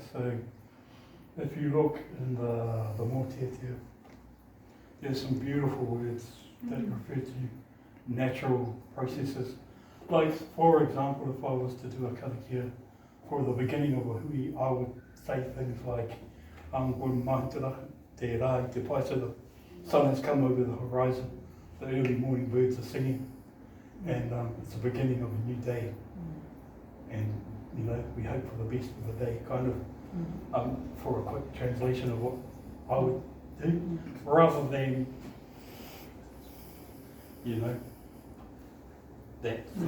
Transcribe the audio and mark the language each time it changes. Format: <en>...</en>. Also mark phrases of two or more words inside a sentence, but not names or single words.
<en>So if you look in the Mōteatea, there's some beautiful words that refer to natural processes. Like, for example, if I was to do a karakia for the beginning of a hui, I would say things like, "When</en> <mi>maitara te rā I te pai,"</mi> <en>so the sun has come over the horizon, the early morning birds are singing, and it's the beginning of a new day. And you know, we hope for the best for the day, kind of, for a quick translation of what I would do, rather than, you know, that.</en>